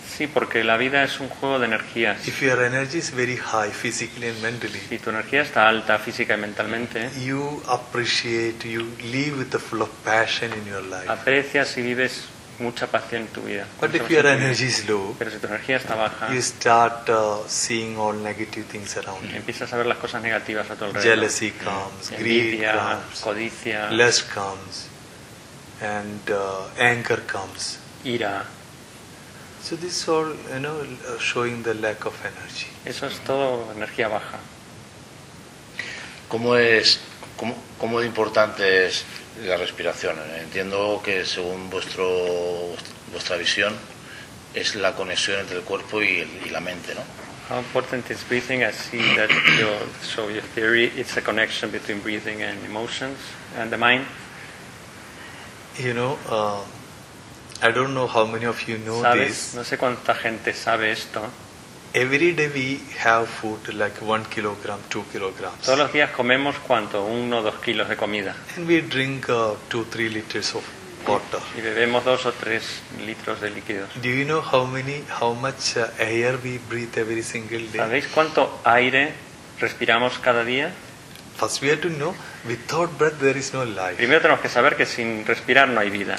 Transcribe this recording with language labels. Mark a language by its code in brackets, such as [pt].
[es] Sí, porque la vida es un juego de energías. [en] If your energy is very high, physically and mentally, [es] si tu energía está alta física y mentalmente, [en] you appreciate, you live with the flow of passion in your life. [es] Aprecias y vives mucha pasión en tu vida. [en] But if your energy is low, [es] pero si tu energía está baja, [en] you start seeing all negative things around you. [es] Empiezas a ver las cosas negativas a tu alrededor. [en] Jealousy comes, greed [es] envidia, [en] comes, [es] codicia, [en] lust comes, and anger comes. [es] Ira. [en] So this is all, you know, showing the lack of energy. [es] Eso es todo energía baja. ¿Cómo de importante es la respiración? Entiendo que según vuestra visión es la conexión entre el cuerpo y la mente, ¿no? [en] How important is breathing? I see that your theory, it's a connection between breathing and emotions and the mind. You know, I don't know how many of you know [es] ¿sabes? [en] This. [es] No sé cuánta gente sabe esto. [en] Every day we have food like 1 kilogram, 2 kilograms. [es] Todos los días comemos cuánto, 1 o 2 kilos de comida. [en] And we drink 2-3 liters of water. [es] Y bebemos 2 o 3 litros de líquidos. [en] Do you know how much air we breathe every single day? [es] ¿Sabéis cuánto aire respiramos cada día? [en] First we have to know, without breath there is no life. [es] Primero tenemos que saber que sin respirar no hay vida.